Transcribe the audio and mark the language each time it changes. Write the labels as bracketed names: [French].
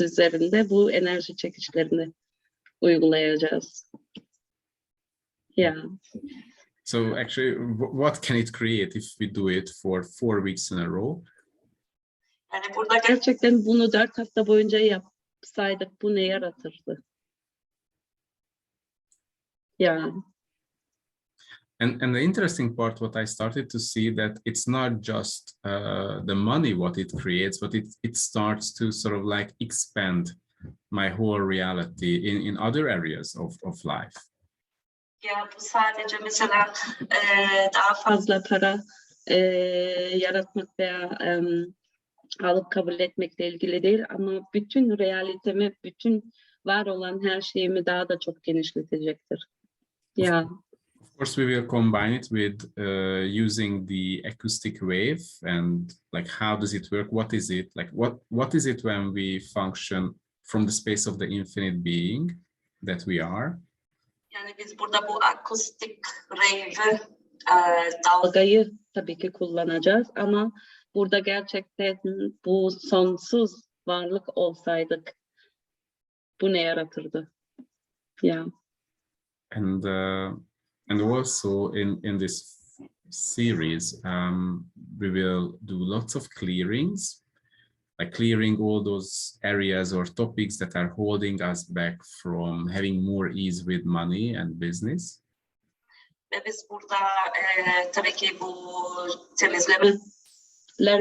[Turkish] üzerinde bu enerji çekişlerini uygulayacağız. [English] Yeah. So actually, what can it create if we do it for 4 weeks in a row? [Turkish] Yani burada Gerçekten bunu 4 hafta boyunca yapsaydık bu ne yaratırdı? [English] Yeah. And the interesting part, what I started to see that it's not just the money what it creates, but it starts to sort of like expand my whole reality in other areas of life. [Turkish] Ya bu sadece mesela daha Fazla para yaratmak veya alıp kabul etmekle ilgili değil ama bütün realitemi, bütün var olan her şeyimi daha da çok genişletecektir. [English] Yeah. Of course, we will combine it with using the acoustic wave and like how does it work? What is it like? What is it when we function from the space of the infinite being that we are? [Turkish] Yani biz burada bu akustik wave'ı Dalgayı tabii ki kullanacağız ama burada gerçekten bu sonsuz varlık olsaydık bu ne yaratırdı? [English] Yeah. And also in this series, we will do lots of clearings, like clearing all those areas or topics that are holding us back from having more ease with money and business. [Turkish] Ve biz burada tabii ki bu temizlemeler